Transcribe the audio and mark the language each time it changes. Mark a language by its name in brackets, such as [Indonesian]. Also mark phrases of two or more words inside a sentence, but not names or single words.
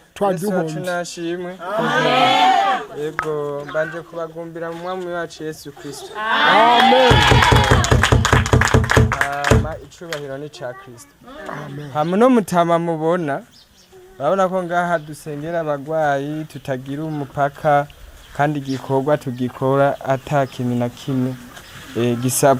[Rundi] duhombe. nashimwe. Yego mbanje kubagumbira mu mwami wacu Yesu Kristo. Amen. Icubahiro ni ca Kristo. Hamwe no mutama mubona urabona ko ngaha dusengera abagwayi tutagira umupaka kandi igikorwa tugikora ata kintu na kimwe gisabwa.